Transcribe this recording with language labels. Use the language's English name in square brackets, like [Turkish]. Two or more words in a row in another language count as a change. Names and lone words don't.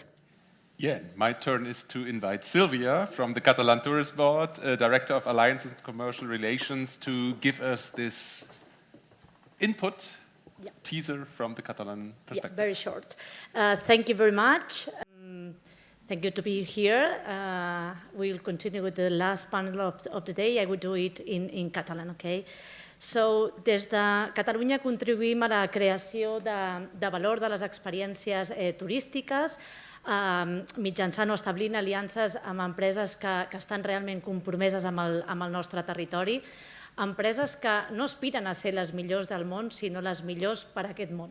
[English] Yeah, my turn is to invite Silvia from the Catalan Tourist Board, Director of Alliances and Commercial Relations, to give us this input, teaser from the Catalan perspective. Very short. Thank you very much. Thank you to be here. We'll continue with the last panel of the day. I will do it in Catalan, okay? So, [Catalan] des de Catalunya contribuïm a la creació de valor de les experiències turístiques, mitjançant o establint aliances amb empreses que estan realment compromeses amb el nostre territori, empreses que no aspiren a ser les millors del món, sinó les millors per a aquest món.